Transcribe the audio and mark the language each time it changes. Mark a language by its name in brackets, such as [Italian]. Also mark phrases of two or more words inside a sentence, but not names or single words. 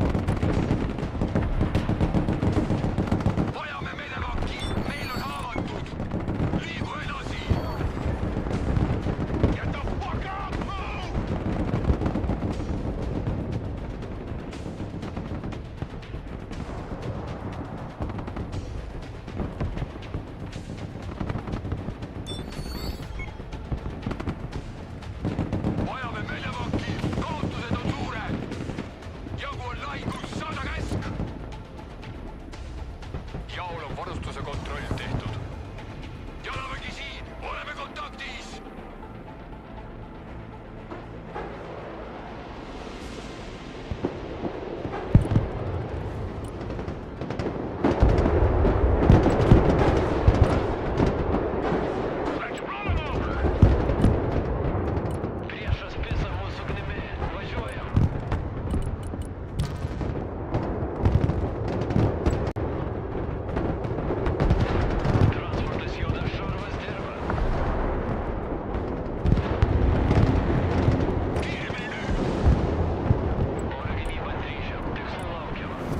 [Estonian] Vajame medevaki, meil on haavatud. Liigu edasi. [English] Get the fuck up, move! [Estonian] Vajame medevaki, kaotused on suured. Jagu on lahingus, saada käsk. Jaol on varustuse kontroll tehtud. Jalavägi siin, oleme kontaktis. [English] Let's run them over. [Lithuanian] Priešas pisa mūsų ugnimi. Važiuojam. Transportas juda, šarvas dirba. [Estonian] Kiiremini nüüd. [Lithuanian] Oro gynyba grįžę. Tikslų laukiama.